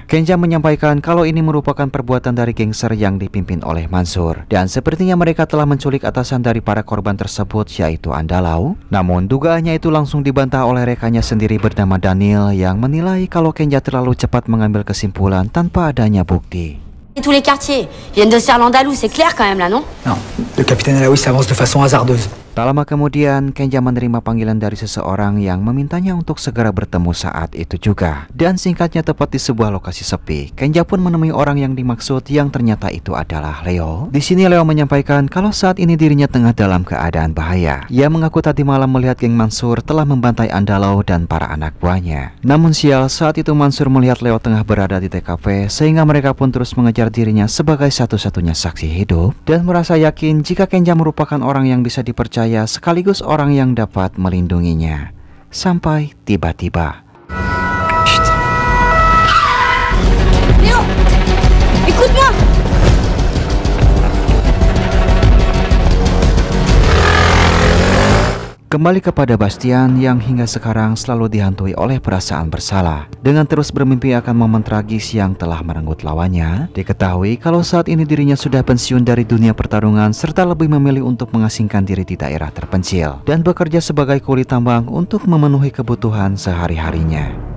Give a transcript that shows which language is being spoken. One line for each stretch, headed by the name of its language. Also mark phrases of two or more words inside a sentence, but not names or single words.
Indonesian: Kenja menyampaikan kalau ini merupakan perbuatan dari gangster yang dipimpin oleh Mansur, dan sepertinya mereka telah menculik atasan dari para korban tersebut yaitu Andalau. Namun dugaannya itu langsung dibantah oleh rekannya sendiri bernama Daniel yang menilai kalau Kenja terlalu cepat mengambil kesimpulan tanpa adanya bukti.
French: Tous les quartiers viennent de se faire l'Andalou, c'est clair quand même là, non? Non, le capitaine Alaoui s'avance de façon hasardeuse.
Indonesian: Tak lama kemudian, Kenja menerima panggilan dari seseorang yang memintanya untuk segera bertemu saat itu juga. Dan singkatnya tepat di sebuah lokasi sepi, Kenja pun menemui orang yang dimaksud yang ternyata itu adalah Leo. Di sini Leo menyampaikan kalau saat ini dirinya tengah dalam keadaan bahaya. Ia mengaku tadi malam melihat geng Mansur telah membantai Andalau dan para anak buahnya. Namun sial, saat itu Mansur melihat Leo tengah berada di TKP sehingga mereka pun terus mengejar dirinya sebagai satu-satunya saksi hidup dan merasa yakin jika Kenja merupakan orang yang bisa dipercaya sekaligus orang yang dapat melindunginya. Sampai tiba-tiba
French: Léo, écoute-moi.
Indonesian: kembali kepada Bastian yang hingga sekarang selalu dihantui oleh perasaan bersalah. Dengan terus bermimpi akan momen tragis yang telah merenggut lawannya, diketahui kalau saat ini dirinya sudah pensiun dari dunia pertarungan serta lebih memilih untuk mengasingkan diri di daerah terpencil dan bekerja sebagai kuli tambang untuk memenuhi kebutuhan sehari-harinya.